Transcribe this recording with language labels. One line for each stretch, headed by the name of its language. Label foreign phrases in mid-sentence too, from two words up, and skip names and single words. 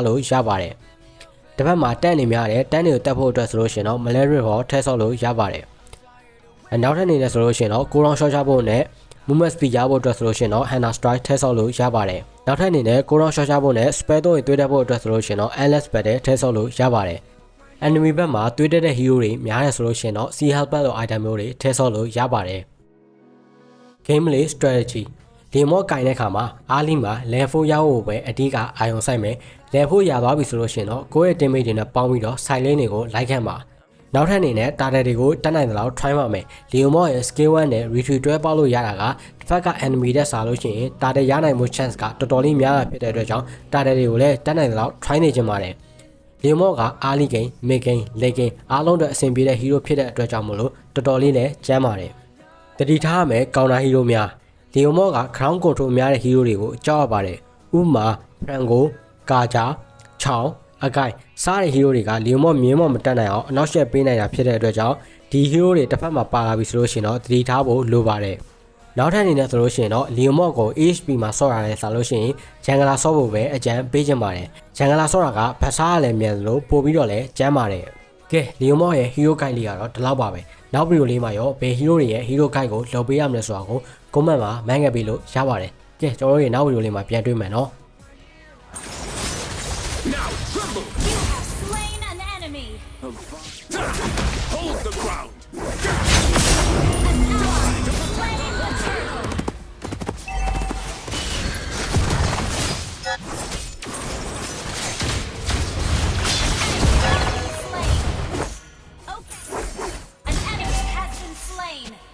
Burmese: လို့ရပါတယ်တစ်ဖက်မှာတန်းနေများတယ်တန်းတွေကိုတက်ဖို့အတွက်ဆိုလို့ရှိရင်တော့ malaria ဟောထဲဆော့လို့ရပါတယ်နောက်ထပ်အနေနဲ့ဆိုလို့ရှိရင်တော့ကိုရောင် short ချဖို့နဲ့
English: movement speed
Burmese: ရဖို့အတွက်ဆိုလို့ရှိရင်တော့ Hunter Strike ထဲဆော့လို့ရပါတယ်နောက်ထပ်အနေနဲ့ကိုရောင် short ချဖို့နဲ့ spell သုံးရင်တွေးတက်ဖို့အတွက်ဆိုလို့ရှိရင်တော့
English: endless battle
Burmese: ထဲဆော့လို့ရပါတယ်enemy ဘက်မှာတွေးတက်တဲ့ hero တွေများတယ်ဆိုလို့ရှိရင်တော့
English: sea helper
Burmese: လို item မျိုးတွေထဲဆော့လို့ရပါတယ်
English: gameplay strategy
Burmese: Leomord ကင်တဲ့အခါမှာအားလီမှာ level 4 ရဖို့ပဲအဓိကအာရုံစိုက်မယ် level 4 ရသွားပြီဆိုလို့ရှိရင်တော့ကိုယ့်ရဲ့ teammate တွေနဲ့ပေါင်းပြီးတော့
English: side lane
Burmese: တွေကိုလိုက်ခံပါနောက်ထပ်အနေနဲ့ target တွေကိုတက်နိုင်သလောက် try ပါမယ် Leomord ရဲ့ skill 1နဲ့ retreat တွဲပေါက်လို့ရတာက တစ်ဖက်က enemy တက်စားလို့ရှိရင် target ရနိုင်မှု chance ကတော်တော်လေးများတာဖြစ်တဲ့အတွက်ကြောင့် target တွေကိုလည်းတက်နိုင်သလောက် try နေကြပါတယ်Leomord က
English: early game, mid game, late game
Burmese: အားလုံးအတွက်အဆင်ပြေတဲ့ hero ဖြစ်တဲ့ အတွက်ကြောင့်မို့လို့တော်တော်လေးလည်းကျန်းပါတယ်တတိထားရမယ်
English: counter hero
Burmese: များ Leomord က
English: ground control
Burmese: များတဲ့ hero တွေကိုကြောက်ရပါတယ်ဥပမာ Frango, Kaja, Chao, အကိုင်စားတဲ့ hero တွေက Leomord မြင်းမတက်နိုင်အောင်အနောက်ရှက်ပေးနိုင်တာဖြစ်တဲ့အတွက်ကြောင့်ဒီ hero တွေတစ်ဖက်မှာပါလာပြီဆိုလို့ရှိရင်တော့တတိထားဖို့လိုပါတယ်နောက်ထပ်အနေနဲ့ဆိုလို့ရှိရင်တော့ Leomord ကို HP မှာဆော့ရတယ်ဆိုလို့ရှိရင်ဂျန်ဂလာဆော့ဖို့ပဲအကြံပေးချင်ပါတယ်ဂျန်ဂလာဆော့တာကဘတ်စားရလည်းမြန်လို့ပို့ပြီးတော့လည်းကျန်းပါတယ်ကဲ Leomord ရဲ့
English: hero guide
Burmese: လေးကတော့ဒီလောက်ပါပဲနောက်ဗီဒီယိုလေးမှာရောဘယ် hero တွေရဲ့
English: hero guide
Burmese: ကိုလုပ်ပေးရမလဲဆိုတာကို comment မှာမှန်းခဲ့ပေးလို့ရပါတယ်ကဲကျွန်တော်တို့ရဲ့နောက်ဗီဒီယိုလေးမှာပြန်တွေ့မယ်နော်
English: Now tremble! You have slain an enemy. Hold the ground! An ally has slain the turtle. An enemy has been slain.